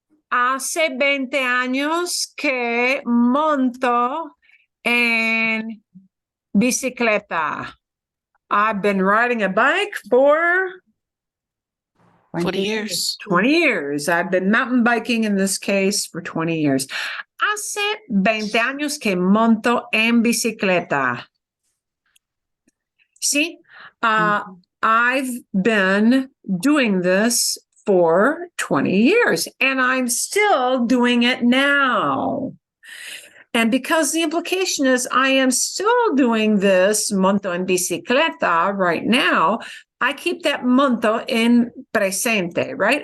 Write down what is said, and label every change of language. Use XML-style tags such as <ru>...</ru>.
<es>Hace 20 años que monto en bicicleta.</es> <en>I've been riding a bike for 40 years. 20 years. I've been mountain biking in this case for 20 years.</en> <es>Hace 20 años que monto en bicicleta.</es> <en>See, I've been doing this for 20 years and I'm still doing it now. And because the implication is I am still doing this</en> <es>monto en bicicleta</es> <en>right now, I keep that monto in presente, right?</en>